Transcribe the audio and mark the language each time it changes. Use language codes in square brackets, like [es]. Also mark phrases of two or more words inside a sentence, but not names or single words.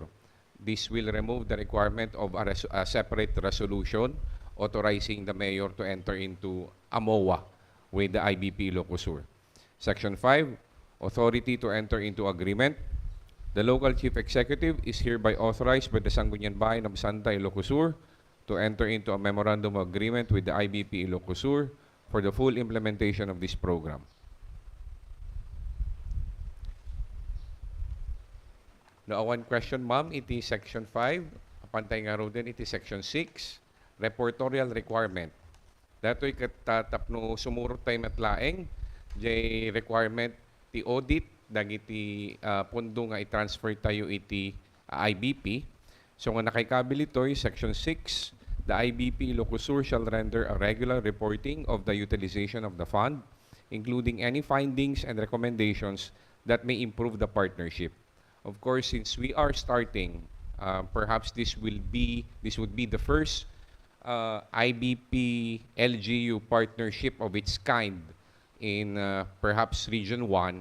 [en] This will remove the requirement of a separate resolution authorizing the mayor to enter into a MOA with the IBP Ilocos Sur. Section 5, authority to enter into agreement. The local chief executive is hereby authorized by the Sangguniang Bayan of Santa Ilocos Sur to enter into a memorandum of agreement with the IBP Ilocos Sur for the full implementation of this program. No, one question, [ilo] ma'am, iti section 5, pantay nga ro din iti section 6, [en] reportorial requirement. [ilo] Dato'y katatapno sumurot tayo matlaeng, jay requirement ti audit, dagiti pundo nga i-transfer tayo iti IBP. So nga nakikabil ito'y [en] section 6, the IBP Ilocos Sur shall render a regular reporting of the utilization of the fund, including any findings and recommendations that may improve the partnership. Of course, since we are starting, perhaps this would be the first IBP LGU partnership of its kind in perhaps Region 1.